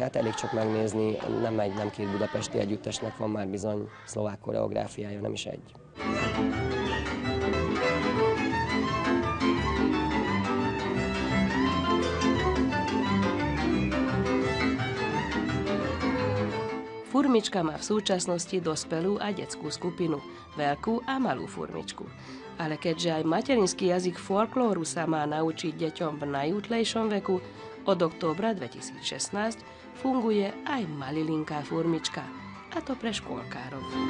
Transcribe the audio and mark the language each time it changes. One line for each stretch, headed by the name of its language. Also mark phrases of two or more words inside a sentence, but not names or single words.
Hungarian: Hát elég csak megnézni, nem két budapesti együttesnek van már bizony szlovák koreográfiája, nem is egy.
Slovak: Furmička má v súčasnosti dospelú a detskú skupinu, veľkú a malú furmičku. Ale keďže aj materinský jazyk folklóru sa má naučiť deťom v najútlejšom veku, od októbra 2016 funguje aj malilinká furmička, a to pre škôlkárov.